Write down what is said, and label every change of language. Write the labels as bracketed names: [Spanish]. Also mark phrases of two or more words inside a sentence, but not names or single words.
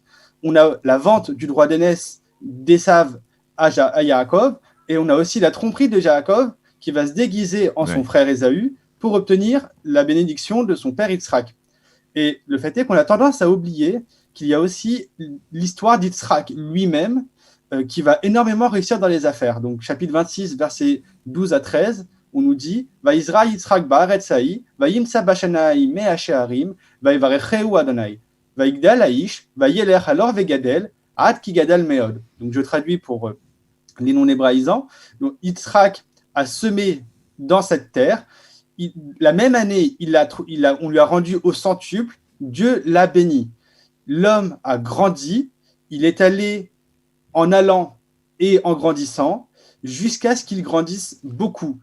[French] On a la vente du droit d'aînesse d'Ésav à Jacob, et on a aussi la tromperie de Jacob qui va se déguiser en son frère Ésaü pour obtenir la bénédiction de son père Yitzhak. Et le fait est qu'on a tendance à oublier qu'il y a aussi l'histoire d'Yitzhak lui-même qui va énormément réussir dans les affaires. Donc, chapitre 26, versets 12 à 13, on nous dit « [Hebrew] ויזרע יצחק בארץ ההיא וימצא בשנה ההיא מאה שערים ויברכהו ה' ויגדל האיש וילך הלוך וגדל עד כי גדל מאד » [French] Donc, je traduis pour les non-hébraïsants. Donc, Yitzhak a semé dans cette terre. La même année, on lui a rendu au centuple, Dieu l'a béni. L'homme a grandi, il est allé en allant et en grandissant jusqu'à ce qu'il grandisse beaucoup.